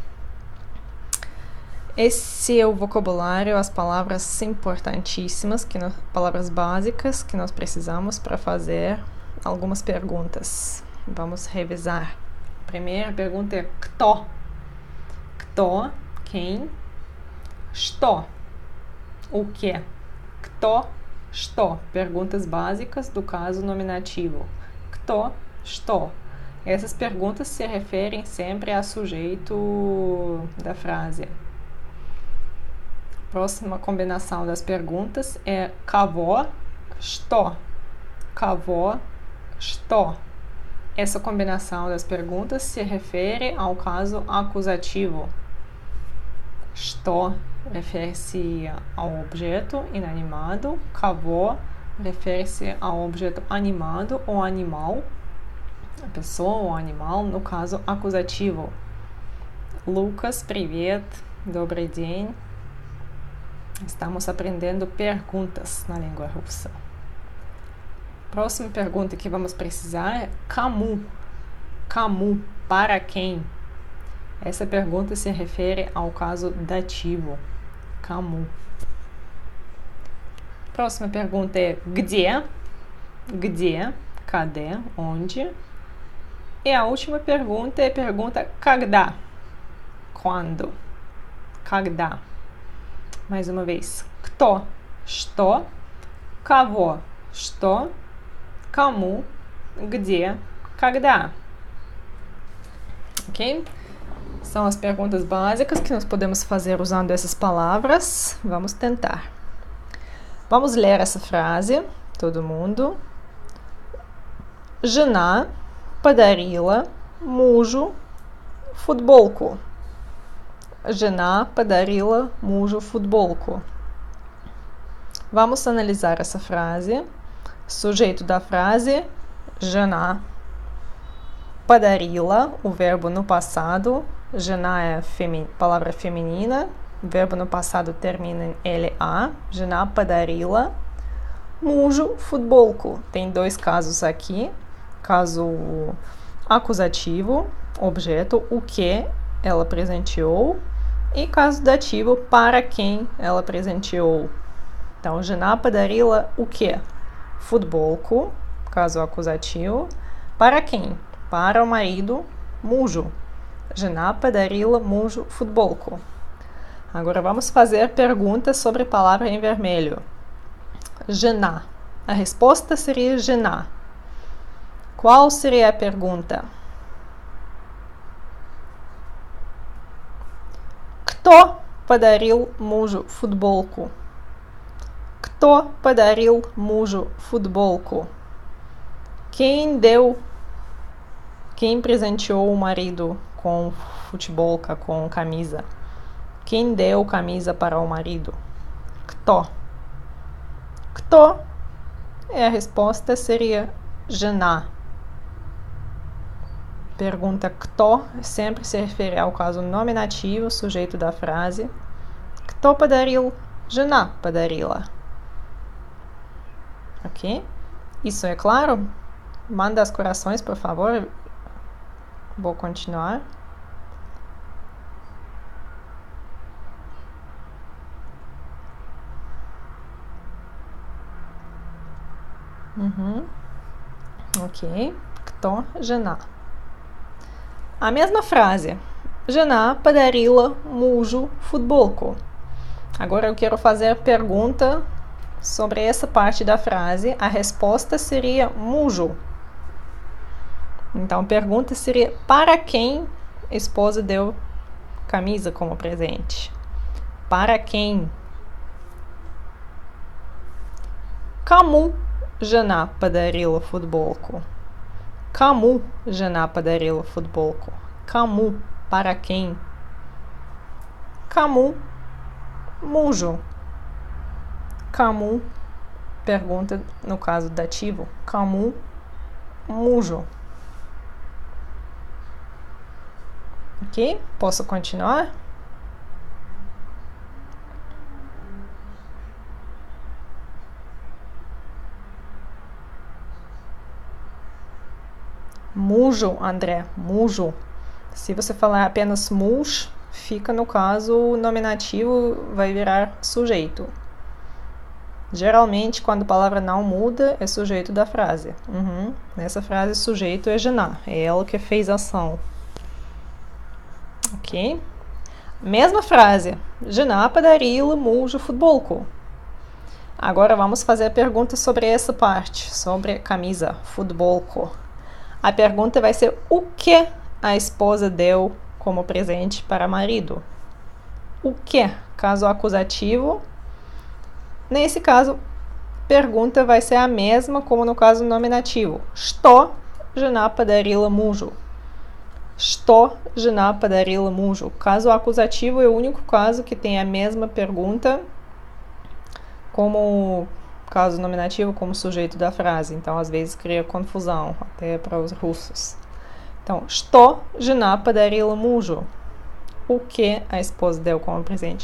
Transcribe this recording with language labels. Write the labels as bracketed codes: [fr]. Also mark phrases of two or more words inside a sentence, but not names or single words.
[pt] Esse é o vocabulário, as palavras importantíssimas, palavras básicas que nós precisamos para fazer algumas perguntas. Vamos revisar. A primeira pergunta é кто? [ru] Кто? [pt] Quem? Что? O que? [ru] Кто? Что? [pt] Perguntas básicas do caso nominativo. [ru] Кто? Что? [pt] Essas perguntas se referem sempre a sujeito da frase. Próxima combinação das perguntas é кого? [ru] Что? Кого? Что? [pt] Essa combinação das perguntas se refere ao caso acusativo. Что refere-se ao objeto inanimado, кого refere-se ao objeto animado ou animal, a pessoa ou animal, no caso acusativo. Lucas, [ru] привет, добрый день. [pt] Estamos aprendendo perguntas na língua russa. Próxima pergunta que vamos precisar é кому? [ru] Кому? [pt] Para quem? Essa pergunta se refere ao caso dativo. Кому? Próxima pergunta é где? [ru] Где? [pt] Cadê? Onde? E a última pergunta é a pergunta когда? Quando? Когда? Mais uma vez. [ru] Кто? Что? Кого? Что? Кому? Где? Когда? [pt] Ok? São as perguntas básicas que nós podemos fazer usando essas palavras. Vamos tentar. Vamos ler essa frase, todo mundo. [ru] Жена подарила мужу футболку. Жена подарила мужу футболку. [pt] Vamos analisar essa frase. Sujeito da frase, [ru] жена. Подарила, [pt] o verbo no passado. Жена é palavra feminina. O verbo no passado termina em LA. [ru] Жена подарила мужу футболку. [pt] Tem dois casos aqui. Caso acusativo, objeto, o que ela presenteou. E caso dativo, para quem ela presenteou. Então, [ru] жена подарила [pt] o que? Футболку, caso acusativo. Para quem? Para o marido, [ru] мужу. Жена подарила мужу футболку. [pt] Agora vamos fazer perguntas sobre a palavra em vermelho. Жена. A resposta seria жена. Qual seria a pergunta? [ru] Кто подарил мужу футболку? Кто подарил мужу футболку? [pt] Quem presenteou o marido com futebolka, com camisa? Quem deu camisa para o marido? [ru] Кто? Кто? [pt] E a resposta seria жена. Pergunta кто sempre se refere ao caso nominativo, sujeito da frase. [ru] Кто подарил? Жена подарила. [pt] Ok? Isso é claro? Manda os corações, por favor. Vou continuar. Ok. [ru] Кто жена? [pt] A mesma frase. [ru] Жена подарила мужу футболку. [pt] Agora eu quero fazer a pergunta sobre essa parte da frase. A resposta seria мужу. Então a pergunta seria: para quem a esposa deu camisa como presente? Para quem? [ru] Кому жена подарила футболку? Кому жена подарила футболку? Кому? [pt] Para quem? [ru] Кому? Мужу. Кому? [pt] Pergunta no caso dativo. [ru] Кому? Мужу. [pt] Ok? Posso continuar? Мужу, André. Мужу. Se você falar apenas muž, fica no caso o nominativo vai virar sujeito. Geralmente, quando a palavra não muda, é sujeito da frase. Nessa frase, sujeito é жена, é ela que fez a ação. Ok? Mesma frase. [ru] Жена подарила мужу футболку. [pt] Agora vamos fazer a pergunta sobre essa parte, sobre a camisa, футболку. A pergunta vai ser: o que a esposa deu como presente para o marido? O que? Caso acusativo. Nesse caso, pergunta vai ser a mesma como no caso nominativo. [ru] Что жена подарила мужу? Что жена подарила мужу? [pt] Caso acusativo é o único caso que tem a mesma pergunta como caso nominativo, como sujeito da frase. Então, às vezes, cria confusão, até para os russos. Então, [ru] что жена подарила мужу? [pt] O que a esposa deu como presente?